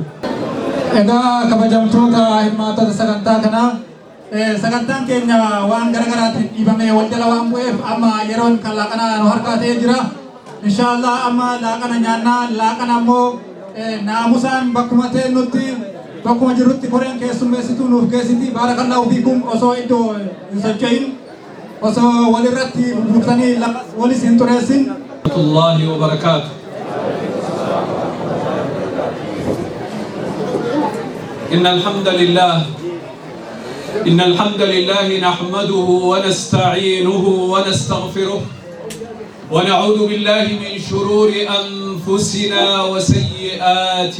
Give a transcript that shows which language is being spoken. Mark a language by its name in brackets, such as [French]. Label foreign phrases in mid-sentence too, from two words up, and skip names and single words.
[Oromo] Egaa kabajamtoota hirmaattota sagantaa kanaa sagantaan keenya waan garaagaraatiin dhiibamee wal jala waan bu'eef amma yeroon kan laaqanaa nu harkaa ta'ee jira inshaallah amma laaqana nyaannaa laaqana ammoo naamusaan bakkuma ta'e nutti bakkuma jirrutti koreen keessummeessituu nuuf geessiti [Arabic] بارك الله فيكم [Oromo] osoo iddoo hin socho'in osoo walirratti buuftanii walis hin xureessin. [Arabic] الله وبركاته. إن الحمد لله نحمده ونستعينه ونستغفره ونعوذ بالله من شرور أنفسنا وسيئات